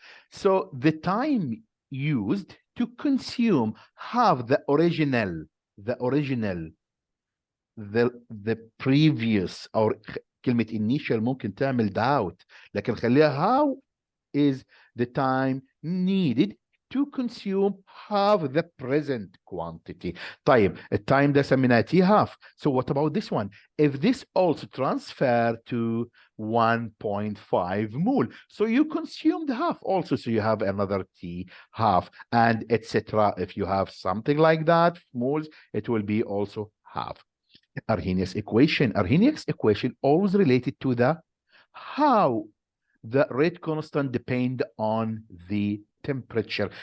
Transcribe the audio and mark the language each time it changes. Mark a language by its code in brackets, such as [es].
[en] So the time used to consume half the previous or كلمة initial [ar] ممكن تعمل [en] doubt [ar] لكن خليها [en] how is the time needed to consume half the present quantity. [ar] طيب التايم ده سميناه T half. [en] So what about this one? If this also transfer to 1.5 mole, so you consumed half also, so you have another T half, and etc. If you have something like that, moles, it will be also half. Arrhenius equation. Arrhenius equation always related to the how the rate constant depend on the temperature.